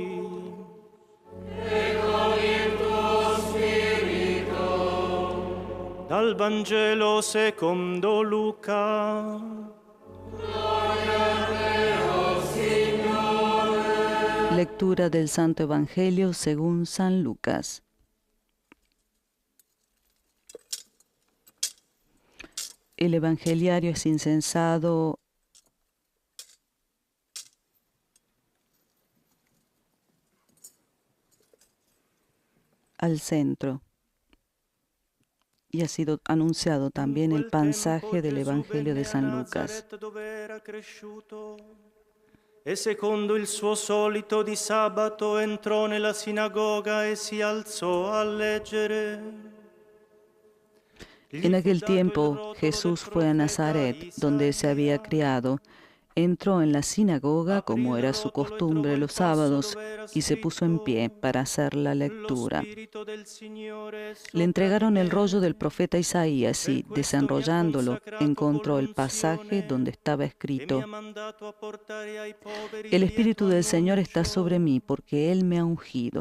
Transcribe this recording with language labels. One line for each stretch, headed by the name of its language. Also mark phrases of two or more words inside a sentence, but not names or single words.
Italian: E con il tuo spirito. Dal Vangelo secondo Luca.
Spanish: Lectura del Santo Evangelio según San Lucas. El evangeliario es incensado al centro. y ha sido anunciado también el pasaje del Evangelio de San Lucas.
Italian: E secondo il suo solito di sabato entrò nella sinagoga e si alzò a leggere.
Spanish: En aquel tiempo Jesús fue a Nazaret, donde se había criado. Entró en la sinagoga, como era su costumbre los sábados, y se puso en pie para hacer la lectura. Le entregaron el rollo del profeta Isaías y, desenrollándolo, encontró el pasaje donde estaba escrito: El Espíritu del Señor está sobre mí, porque Él me ha ungido.